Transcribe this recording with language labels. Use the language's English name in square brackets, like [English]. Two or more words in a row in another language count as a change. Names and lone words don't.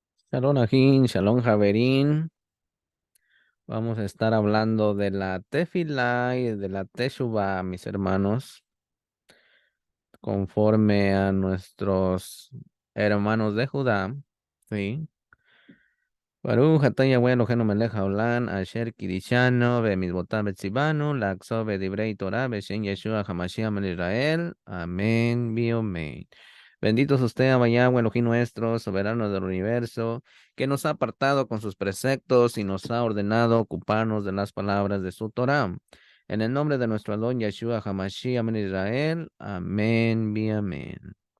[Hebrew] שלום אחים שלום חברים. [Spanish] Vamos a estar hablando de la Tefilá y de la Teshuvá, mis hermanos, conforme a nuestros hermanos de Judá. Sí. [Hebrew] ברוך אתה יהוה אלוהינו מלך העולם אשר קדשנו במצוותיו וצונו לעסוק בדברי תורה בשם ישוע המשיח בן ישראל. [Spanish] Amén, amén. Bendito es usted, Abba Yahweh, Elohim nuestro, soberano del universo, que nos ha apartado con sus preceptos y nos ha ordenado ocuparnos de las palabras de su Torah. En el nombre de nuestro Adón [Hebrew] ישוע המשיח בן ישראל. [Spanish] Amén, amén.